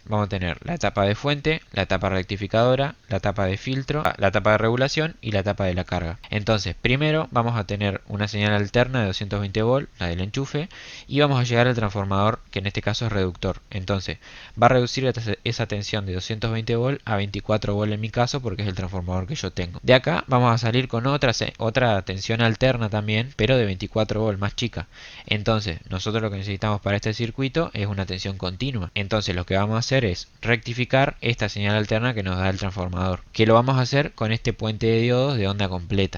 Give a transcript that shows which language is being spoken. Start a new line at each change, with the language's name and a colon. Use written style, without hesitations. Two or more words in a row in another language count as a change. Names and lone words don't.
Spanish: Vamos a tener la etapa de fuente, la etapa rectificadora, la etapa de filtro, la etapa de regulación y la etapa de la carga. Entonces, primero vamos a tener una señal alterna de 220 volt, la del enchufe, y vamos a llegar al transformador, que en este caso es reductor. Entonces, va a reducir esa tensión de 220 volt a 24 volt en mi caso, porque es el transformador que yo tengo. De acá vamos a salir con otra tensión alterna también, pero de 24 volt, más chica. Entonces, nosotros lo que necesitamos para este circuito es una tensión continua. Entonces, lo que vamos a hacer es rectificar esta señal alterna que nos da el transformador, que lo vamos a hacer con este puente de diodos de onda completa.